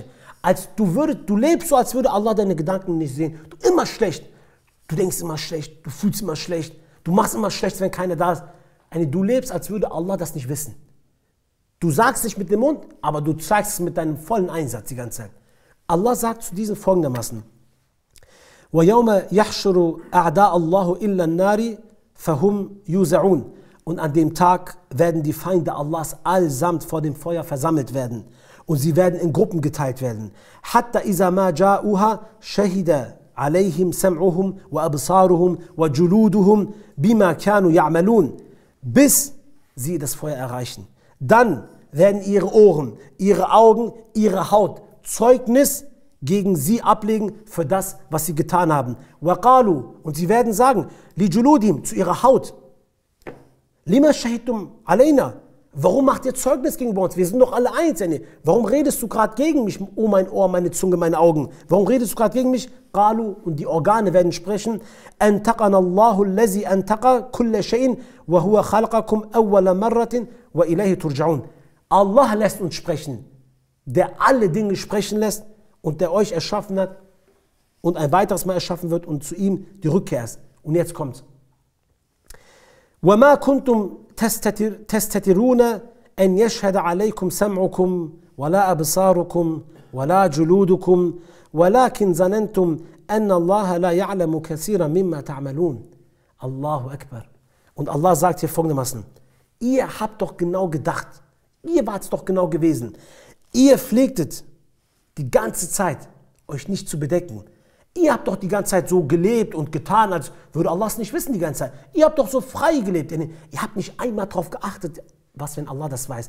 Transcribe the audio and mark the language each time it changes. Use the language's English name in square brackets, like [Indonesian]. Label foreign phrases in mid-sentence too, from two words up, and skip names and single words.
[German] Du lebst so, als würde Allah deine Gedanken nicht sehen. Du immer schlecht. Du denkst immer schlecht, du fühlst immer schlecht, du machst immer schlecht, wenn keiner da ist. Du lebst, als würde Allah das nicht wissen. Du sagst nicht mit dem Mund, aber du zeigst es mit deinem vollen Einsatz die ganze Zeit. Allah sagt zu diesen folgendermaßen: [Arabic] وَيَوْمَ يَحْشُرُ أَعْدَاءَ اللَّهُ إِلَّا النَّارِ فَهُمْ يُوزَعُونَ. [German] Und an dem Tag werden die Feinde Allahs allsamt vor dem Feuer versammelt werden. Und sie werden in Gruppen geteilt werden. [Arabic] حَتَّى إِذَا مَا جَاءُوهَا شَهِدَ عَلَيْهِمْ سَمْعُهُمْ وَأَبْصَارُهُمْ وَجُلُودُهُمْ بِمَا كَانُوا يَعْمَلُونَ. [German] Bis sie das Feuer erreichen. Dann werden ihre Ohren, ihre Augen, ihre Haut Zeugnis gegen sie ablegen für das, was sie getan haben. وَقَالُوا. Und sie werden sagen, لِجُلُودِهِمْ, zu ihrer Haut, [Arabic] لِمَا شَهِدْتُمْ عَلَيْنَا. [German] Warum macht ihr Zeugnis gegen uns? Wir sind doch alle eins. Warum redest du gerade gegen mich? Oh, mein Ohr, meine Zunge, meine Augen. Warum redest du gerade gegen mich? قَالُوا. Und die Organe werden sprechen, [Arabic] أَنْتَقَنَا اللَّهُ الَّذِي أَنْتَقَ كُلَّ شَيْءٍ وَهُوَ خَلَقَكُمْ أَوَّلَ مَرَّةٍ وَإِلَيْهِ تُرْجَعُونَ. [German] Allah lässt uns sprechen, der alle Dinge sprechen lässt und der euch erschaffen hat und ein weiteres Mal erschaffen wird und zu ihm die Rückkehr ist. Und jetzt kommt's. [Arabic] وَمَا كُنْتُمْ تَسْتَتِرُونَ أَنْ يَشْهَدَ عَلَيْكُمْ سَمْعُكُمْ وَلَا أَبْصَارُكُمْ وَلَا جُلُودُكُمْ وَلَكِنْ ظَنَنْتُمْ أَنَّ اللَّهَ لَا يَعْلَمُ كَثِيرًا مِمَّا تَعْمَلُونَ. الله أكبر. [German] Und Allah sagt hier folgendermaßen: Ihr habt doch genau gedacht, ihr wart es doch genau gewesen. Ihr pflegtet die ganze Zeit, euch nicht zu bedecken. Ihr habt doch die ganze Zeit so gelebt und getan, als würde Allah es nicht wissen die ganze Zeit. Ihr habt doch so frei gelebt. Ihr habt nicht einmal darauf geachtet, was, wenn Allah das weiß.